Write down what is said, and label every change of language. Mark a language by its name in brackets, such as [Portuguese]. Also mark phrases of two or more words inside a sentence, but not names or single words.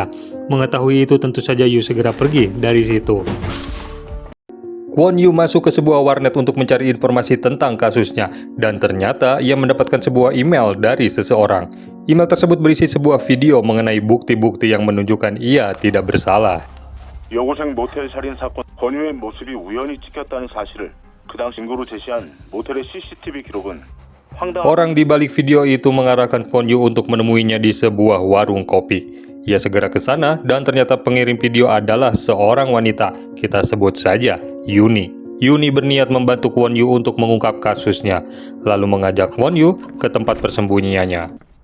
[Indonesian] Mengetahui itu, tentu saja Yu segera pergi dari situ. Kwon Yu masuk ke sebuah warnet untuk mencari informasi tentang kasusnya. Dan ternyata ia mendapatkan sebuah email dari seseorang. Email tersebut berisi sebuah video mengenai bukti-bukti yang menunjukkan ia tidak bersalah. [Korean] 여고생 모텔 살인 사건 권유의 모습이 우연히 찍혔다는 사실을 그 당시 증거로 제시한 모텔의 CCTV 기록은 황당한 [Indonesian] Orang di balik video itu mengarahkan Kwon Yu untuk menemuinya di sebuah warung kopi. Ia segera ke sana dan ternyata pengirim video adalah seorang wanita. Kita sebut saja Yuni. Yuni berniat membantu Kwon Yu untuk mengungkap kasusnya, lalu mengajak Kwon Yu ke tempat persembunyiannya.